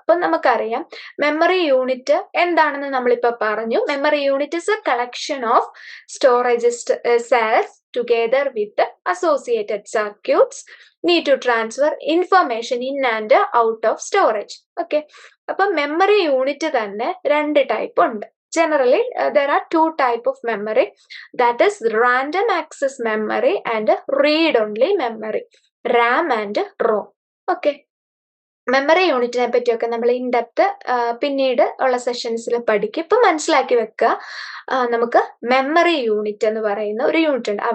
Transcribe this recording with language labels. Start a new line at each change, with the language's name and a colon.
Malayalam: അപ്പൊ നമുക്കറിയാം memory unit എന്താണെന്ന് നമ്മളിപ്പോ പറഞ്ഞു.
English: Memory unit is a collection of storage cells together with associated circuits need to transfer information in and out of storage.
Malayalam: Okay, അപ്പൊ memory unit തന്നെ രണ്ട് type ഉണ്ട്.
English: Generally, there are two type of memory, that is random access memory and read-only memory, RAM and ROM. Okay.
Malayalam: Memory യൂണിറ്റിനെ പറ്റിയൊക്കെ നമ്മൾ in depth പിന്നീട് ഉള്ള സെഷൻസിൽ പഠിക്കും. ഇപ്പം മനസ്സിലാക്കി വെക്കുക, നമുക്ക് മെമ്മറി യൂണിറ്റ് എന്ന് പറയുന്ന ഒരു യൂണിറ്റ് ഉണ്ട്.